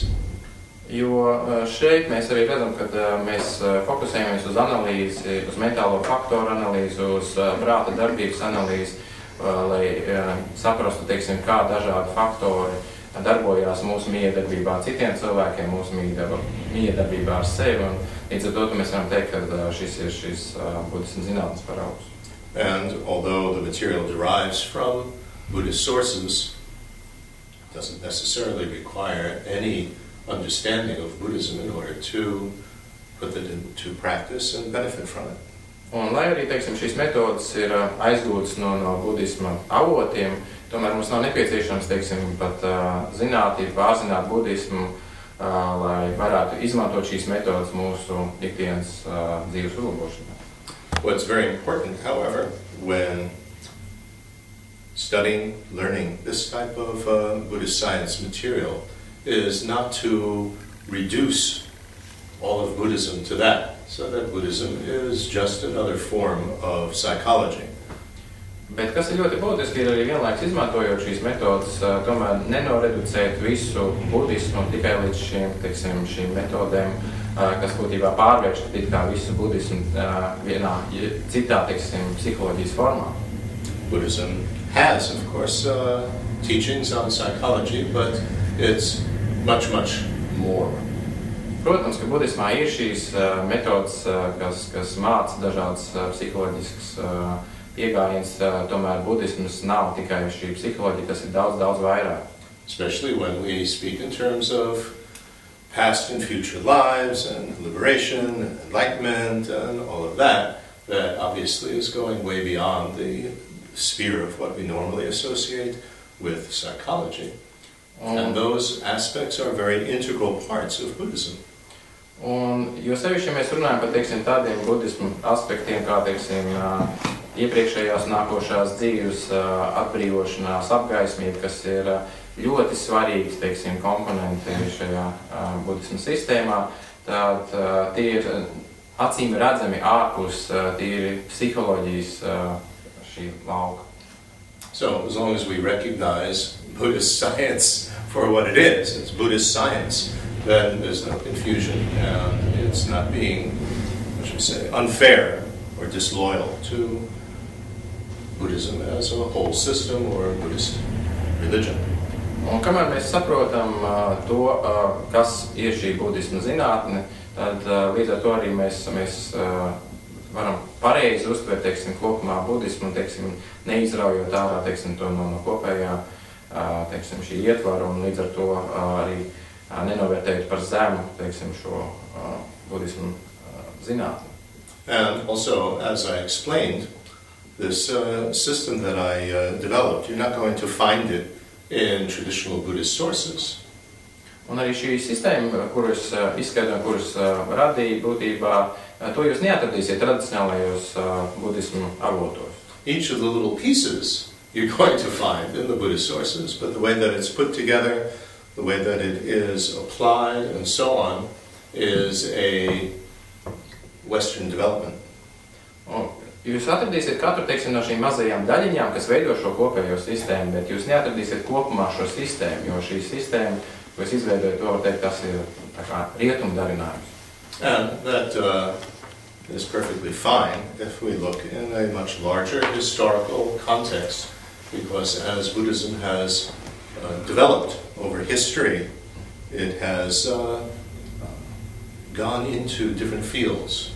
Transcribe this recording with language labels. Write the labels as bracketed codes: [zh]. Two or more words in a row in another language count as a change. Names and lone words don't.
[lv] Jo šeit mēs arī redzam, ka mēs fokusējamies uz analīzi, uz mentālo faktoru analīzi, uz prāta darbības analīzi, lai saprastu, teiksim, kā dažādi faktori darbojās mūsu miedarbībā ar citiem cilvēkiem, mūsu miedarbībā ar sevi. Un līdz ar to mēs varam teikt, ka šis ir šis budisma zinātnes paraugs. [en] And although the material derives from Buddhist sources, it doesn't necessarily require any understanding of Buddhism in order to put it into practice and benefit from it. [lv] Un lai arī, teiksim, šīs metodas ir aizgūtas no budisma avotiem, tomēr mums nav nepieciešams, teiksim, pat zinātnīgi pārzināt budismu, lai varētu izmantot šīs metodas mūsu ikdienas dzīves uzlabošanā. [en] What's very important, however, when studying, learning this type of Buddhist science material is not to reduce all of Buddhism to that, so that Buddhism is just another form of psychology. [lv] Bet kas ir ļoti būtiski, ir arī vienlaiks izmantojot šīs metodas, tomēr nenoreducēt visu budismu tikai līdz šīm metodēm, kas būtībā pārvērš it kā visu budismu vienā citā, teiksim, psiholoģijas formā. [en] Buddhism has, of course, teachings on psychology, but it's much, much more. [lv] Protams, ka budismā ir šīs metodas, kas māca dažādas psiholoģiskas piegājiens, tomēr budisms nav tikai šī psiholoģija, tas ir daudz, daudz vairāk. [en] Especially when we speak in terms of past and future lives and liberation and enlightenment and all of that, that obviously is going way beyond the sphere of what we normally associate with psychology. And those aspects are very integral parts of Buddhism. [lv] Un, jo sevišķi mēs runājam par, teiksim, tādiem budismu aspektiem, kā, teiksim, iepriekšējās nākošās dzīves atbrīvošanās, apgaismība, kas ir ļoti svarīgs, teiksim, komponenti šajā budismu sistēmā, tad tie ir acīm redzami ārpus tīri psiholoģijas šī lauka. [en] So, as long as we recognize Buddhist science for what it is, it's Buddhist science, then there's no confusion, and it's not being, what should we say, unfair or disloyal to Buddhism as a whole system or Buddhist religion. [lv] Un kamēr mēs saprotam to, kas ir šī budisma zinātne, tad līdz ar to arī mēs varam pareizi uztvert, teiksim, kopumā budismu, teiksim, neizraujot ārā, teiksim, to no kopējā, teiksim, šī ietvara un līdz ar to arī nenovērtējot par zemu, teiksim, šo budismu zinātni. [en] And also, as I explained, this system that I developed, you're not going to find it in traditional Buddhist sources. [lv] Un arī šī sistēma, kuras izskaidroju, kuras radīja būtībā, to jūs neatradīsiet tradicionālajos budismu avotos. [en] Each of the little pieces you're going to find in the Buddhist sources, but the way that it's put together, the way that it is applied, and so on, is a Western development. [lv] Un jūs atradīsiet katru, teiksim, no šīm mazajām daļiņām, kas veido šo kopējo sistēmu, bet jūs neatradīsiet kopumā šo sistēmu, jo šī sistēma, ko es izveidoju, to var teikt, tas ir tā kā rietumu darinājums. [en] And that is perfectly fine if we look in a much larger historical context, because as Buddhism has developed over history, it has gone into different fields.